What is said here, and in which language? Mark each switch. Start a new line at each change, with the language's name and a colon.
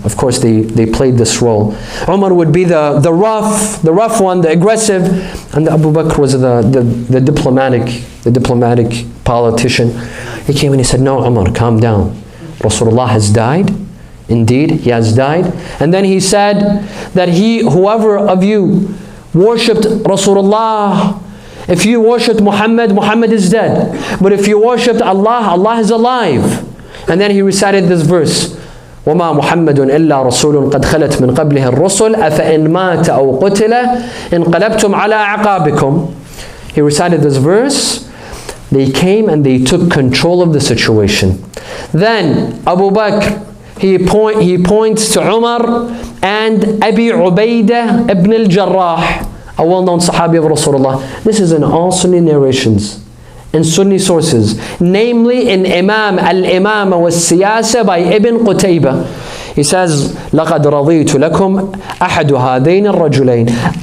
English: Of course, they played this role. Umar would be the rough one, the aggressive, and Abu Bakr was the diplomatic politician. He came and he said, no, Umar, calm down. Rasulullah has died. Indeed, he has died. And then he said that whoever of you worshipped Rasulullah, if you worshipped Muhammad, Muhammad is dead. But if you worshipped Allah, Allah is alive. And then he recited this verse,
Arabic: وَمَا مُحَمَّدٌ إِلَّا رَسُولٌ قَدْ خَلَتْ مِنْ قَبْلِهِ الرُّسُلُ أَفَإِنْ مَاتَ أَوْ قُتِلَ انقلبتم على أعقابكم.
English: He recited this verse. They came and they took control of the situation. Then Abu Bakr, he points to Umar and Abi Ubaidah ibn al-Jarrah, a well-known Sahabi of Rasulullah. This is in all Sunni narrations, in Sunni sources, namely in Al-Imama was-Siyasa by Ibn Qutaybah. He says,
Arabic: لَقَدْ رَضِيتُ لَكُمْ أَحَدُ هَذَيْنِ الرَّجُلَيْنِ.